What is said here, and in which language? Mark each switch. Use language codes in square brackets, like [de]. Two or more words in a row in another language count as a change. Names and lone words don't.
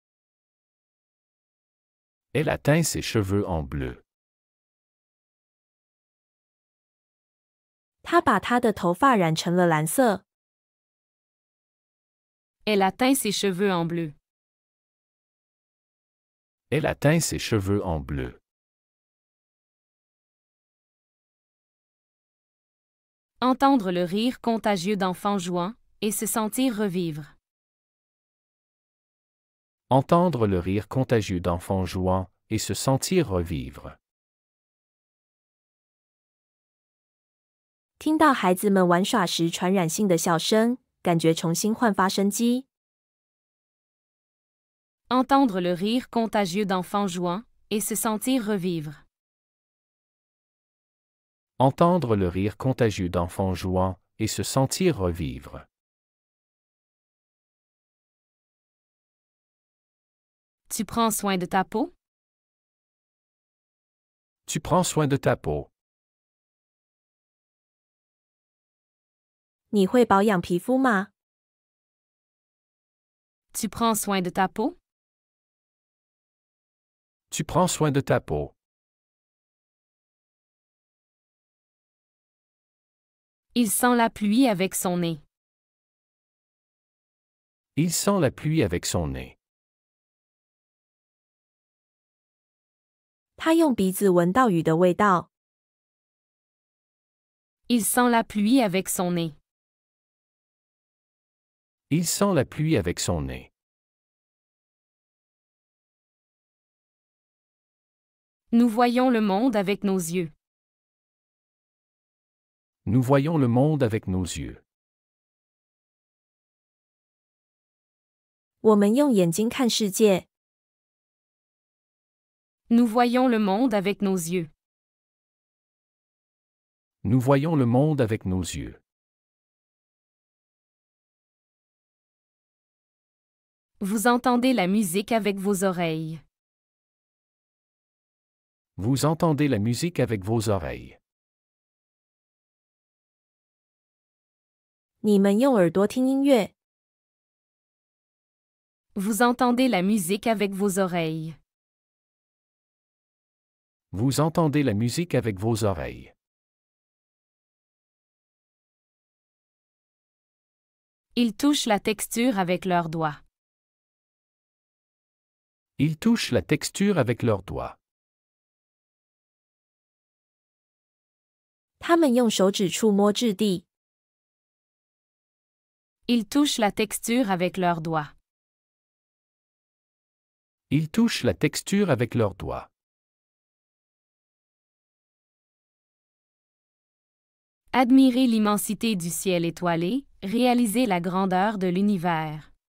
[fr] Elle a teint ses cheveux en bleu. [zh] 她把她的头发染成了蓝色。 [fr] Elle a teint ses cheveux en bleu. Elle a teint ses cheveux en bleu. Entendre le rire contagieux d'enfants jouant, et se sentir revivre. Entendre le rire contagieux d'enfants jouant, et se sentir revivre. [zh] 听到孩子们玩耍时传染性的笑声，感觉重新焕发生机。 [fr] Entendre le rire contagieux d'enfants jouant, et se sentir revivre. Entendre le rire contagieux d'enfants jouant, et se sentir revivre. Tu prends soin de ta peau? Tu prends soin de ta peau. [zh] 你会保养皮肤吗？ [fr] Tu prends soin de ta peau? Tu prends soin de ta peau. Il sent la pluie avec son nez. Il sent la pluie avec son nez. [zh] 他用鼻子闻到雨的味道。 [fr] Il sent la pluie avec son nez. Il sent la pluie avec son nez. Nous voyons le monde avec nos yeux. Nous voyons le monde avec nos yeux. [zh] 我们用眼睛看世界。 [fr] Nous voyons le monde avec nos yeux. Nous voyons le monde avec nos yeux. Vous entendez la musique avec vos oreilles. Vous entendez la musique avec vos oreilles. [zh] 你们用耳朵听音乐。 [fr] Vous entendez la musique avec vos oreilles. Vous entendez la musique avec vos oreilles. Ils touchent la texture avec leurs doigts. Ils touchent la texture avec leurs doigts. [zh] 他们用手指触摸质地。 [fr] Ils touchent la texture avec leurs doigts. Ils touchent la texture avec leurs doigts. Admirer l'immensité du ciel étoilé, réaliser la grandeur de l'univers.